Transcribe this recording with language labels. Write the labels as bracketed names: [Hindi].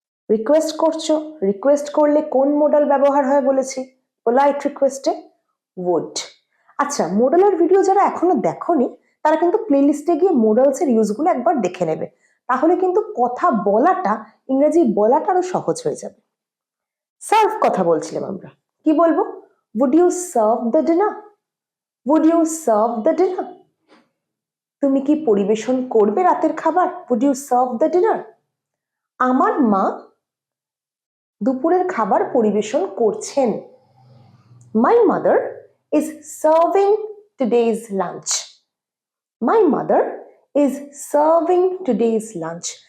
[Bangla] Request করছো। Request করলে কোন মোডাল ব্যবহার হয় বলেছি? পোলাইট রিকোয়েস্টে would। আচ্ছা, মোডালের ভিডিও যারা এখনো দেখোনি তারা কিন্তু প্লেলিস্টে গিয়ে মোডালস এর ইউজগুলো একবার দেখে নেবে। তাহলে কিন্তু কথা বলাটা, ইংরেজি বলাটা আরো সহজ হয়ে যাবে। সার্ভ কথা বলছিলাম আমরা। কি বলবো? [English] would you serve the dinner? would you serve the dinner? [Bangla] তুমি কি পরিবেশন করবে রাতের খাবার? [English] would you serve the dinner? [Bangla] আমার মা দুপুরের খাবার পরিবেশন করছেন। [English] My mother is serving today's lunch. My mother is serving today's lunch.